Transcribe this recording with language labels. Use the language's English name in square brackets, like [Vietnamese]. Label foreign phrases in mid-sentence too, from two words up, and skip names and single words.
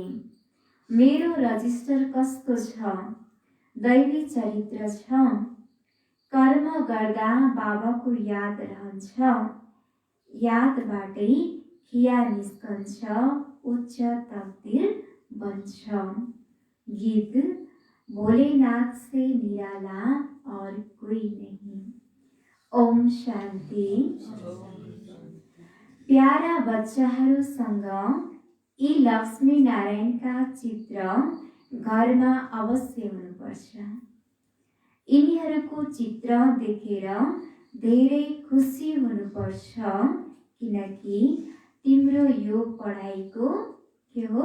[Nepali] मेरो रजिस्टर कस्तो छ। दैवी चरित्र छ। कर्म गर्दा बाबाको याद रहन्छ। यादबाटै खिया निस्कन्छ। उच्च तकदिर बन्छ। [Hindi] गीत भोलेनाथ से निराला और कोई नहीं। [Nepali] ओम शान्ति। प्यारा बच्चाहरूसँग यी लक्ष्मी नारायणका चित्र घरमा अवश्य हुनुपर्छ। यिनीहरूको चित्र देखेर धेरै खुसी हुनुपर्छ, किनकि तिम्रो यो पढाइको के हो?